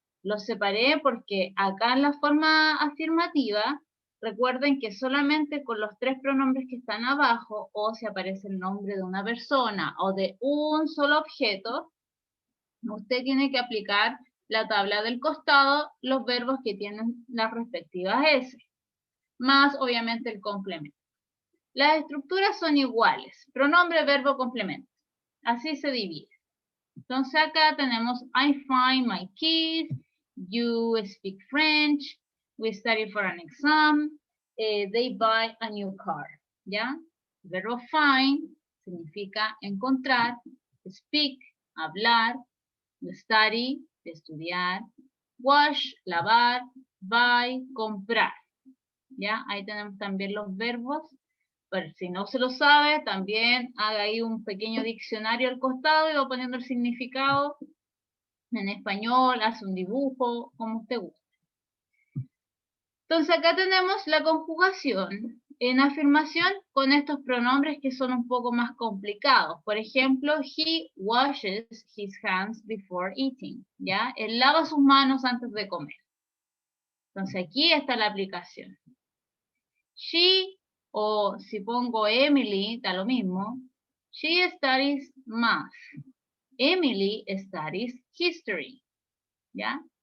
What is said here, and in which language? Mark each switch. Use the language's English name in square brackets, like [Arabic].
[Spanish] Los separé porque acá en la forma afirmativa, recuerden que solamente con los 3 pronombres que están abajo, o si aparece el nombre de una persona o de un solo objeto, usted tiene que aplicar la tabla del costado, los verbos que tienen las respectivas S, más obviamente el complemento. Las estructuras son iguales, pronombre, verbo, complemento. Así se divide. Entonces acá tenemos [English] I find my keys, you speak French, we study for an exam, they buy a new car. [Spanish] ¿Ya? El verbo find significa encontrar, speak, hablar, study, estudiar, wash, lavar, buy, comprar. ¿Ya? Ahí tenemos también los verbos. Pero si no se lo sabe, también haga ahí un pequeño diccionario al costado y va poniendo el significado en español, hace un dibujo, como usted guste. Entonces acá tenemos la conjugación en afirmación con estos pronombres que son un poco más complicados. Por ejemplo, [English] he washes his hands before eating. [Spanish] ¿Ya? Él lava sus manos antes de comer. Entonces aquí está la aplicación. She, o si pongo Emily, da lo mismo. [English] She studies math. Emily studies history. ¿Ya?